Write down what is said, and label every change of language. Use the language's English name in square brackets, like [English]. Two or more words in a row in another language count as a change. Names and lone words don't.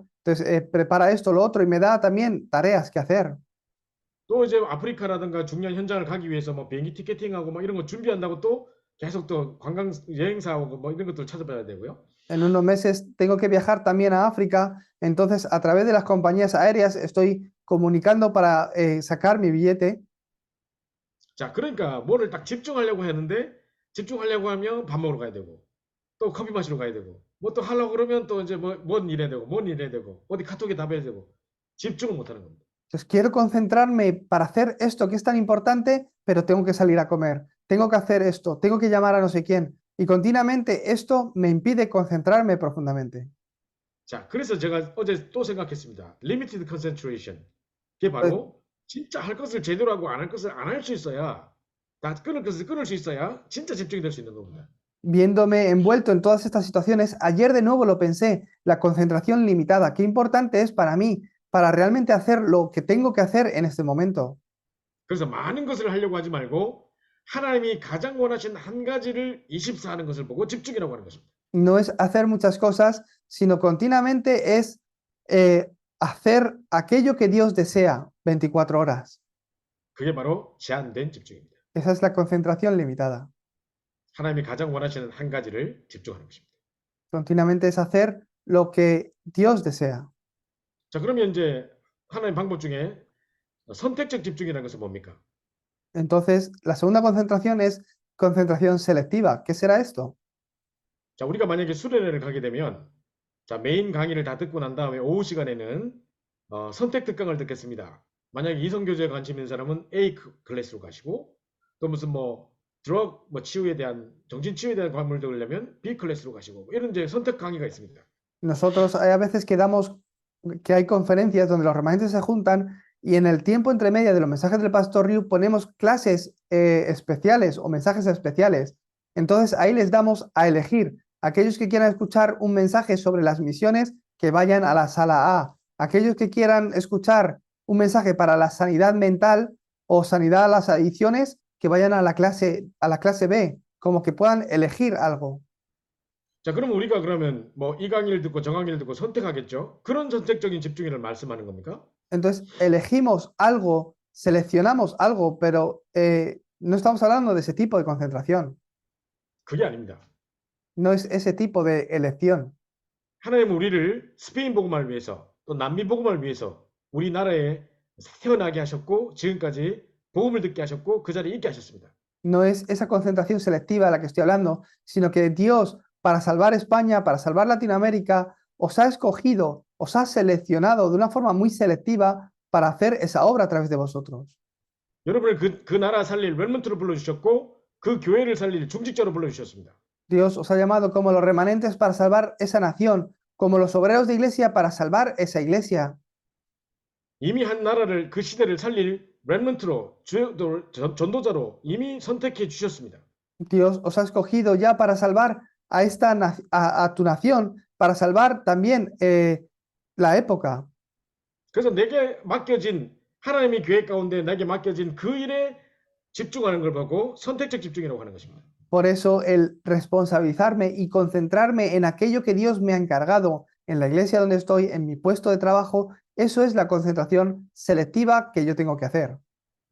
[Spanish] Entonces, prepara esto, lo otro, y me da también tareas que hacer. [Korean] 또 이제 아프리카라든가 중요한 현장을 가기 위해서 뭐 비행기 티켓팅하고 뭐 이런 거 준비한다고 또 계속 또 관광 여행사하고 뭐 이런 것들 찾아봐야 되고요. [Spanish] En unos meses tengo que viajar también a África, entonces a través de las compañías aéreas estoy comunicando para sacar mi billete. [Korean] 자, 그러니까 뭐를 딱 집중하려고 했는데 집중하려고 하면 밥 먹으러 가야 되고 또 커피 마시러 가야 되고 뭐 또 하려고 그러면 또 이제 뭔 일해야 되고 뭔 일해야 되고 어디 카톡에 답해야 되고 집중을 못 하는 겁니다. [Spanish] Entonces quiero concentrarme para hacer esto que es tan importante, pero tengo que salir a comer, tengo que hacer esto, tengo que llamar a no sé quién. Y continuamente esto me impide concentrarme profundamente. [Korean] 자, 그래서 제가 어제 또 생각했습니다. [English] Limited concentration. [Korean] 그게 [Spanish] Pues, [Korean] 바로 진짜 할 것을 제대로 하고 안 할 것을 안 할 수 있어야 다 끊을 것을 끊을 수 있어야 진짜 집중이 될 수 있는 겁니다. [Spanish] viéndome envuelto en todas estas situaciones, ayer de nuevo lo pensé, la concentración limitada, qué importante es para mí, para realmente hacer lo que tengo que hacer en este momento. [Korean] 그래서 많은 것을 하려고 하지 말고 하나님이 가장 원하신 한 가지를 24 하는 것을 보고 집중이라고 하는 것입니다. [Spanish] No es hacer muchas cosas, sino continuamente es hacer aquello que Dios desea 24 horas. [Korean] 그게 바로 제한된 집중입니다. [Spanish] Esa es la concentración limitada. [Korean] 하나님이 가장 원하시는 한 가지를 집중하는 것입니다. [Spanish] Continuamente es hacer lo que Dios desea. [Korean] 자, 그러면 이제 하나님 방법 중에 선택적 집중이라는 것은 뭡니까? [Spanish] Entonces, la segunda concentración es concentración selectiva. ¿Qué será esto? [Korean] 자, 우리가 만약에 수련회를 가게 되면 자, 메인 강의를 다 듣고 난 다음에 오후 시간에는 선택 특강을 듣겠습니다. 만약에 이성교제에 관심 있는 사람은 A 클래스로 가시고 또 무슨 뭐 드럭 뭐 치유에 대한 정신 치유에 대한 과목을 들으려면 B 클래스로 가시고 뭐 이런 이제 선택 강의가 있습니다. [Spanish] Nosotros hay a veces que hay conferencias donde los remanentes se juntan y en el tiempo entre media de los mensajes del Pastor Ryu ponemos clases especiales o mensajes especiales. Entonces ahí les damos a elegir. Aquellos que quieran escuchar un mensaje sobre las misiones, que vayan a la sala A. Aquellos que quieran escuchar un mensaje para la sanidad mental o sanidad a las adicciones, que vayan a la clase B, como que puedan elegir algo. [Korean] 자, 그럼 우리가 그러면 뭐 이 강의를 듣고 저 강의를 듣고 선택하겠죠? 그런 선택적인 집중이를 말씀하는 겁니까? [Spanish] Entonces elegimos algo, seleccionamos algo, pero no estamos hablando de ese tipo de concentración. [Korean] 그게 아닙니다. [Spanish] No es ese tipo de elección. [Korean] 하나님은 우리를 스페인 복음화를 위해서 또 남미 복음화를 위해서 우리나라에 태어나게 하셨고 지금까지 복음을 듣게 하셨고 그 자리에 있게 하셨습니다. [Spanish] No es esa concentración selectiva de la que estoy hablando, sino que Dios, para salvar España, para salvar Latinoamérica, os ha escogido, os ha seleccionado de una forma muy selectiva para hacer esa obra a través de vosotros. [Korean] 여러분을 그 나라 살릴 렘넌트로 불러주셨고 그 교회를 살릴 중직자로 불러주셨습니다. [Spanish] Dios os ha llamado como los remanentes para salvar esa nación, como los obreros de iglesia para salvar esa iglesia. [Korean] 이미 한 나라를 그 시대를 살릴 렘넌트로 전도자로 이미 선택해 주셨습니다. [Spanish] Dios os ha escogido ya para salvar a tu nación, para salvar también la época. [Korean] 그래서 내게 맡겨진 하나님의 교회 가운데 내게 맡겨진 그 일에 집중하는 걸 보고 선택적 집중이라고 하는 것입니다. [Spanish] Por eso el responsabilizarme y concentrarme en aquello que Dios me ha encargado en la iglesia donde estoy, en mi puesto de trabajo, eso es la concentración selectiva que yo tengo que hacer.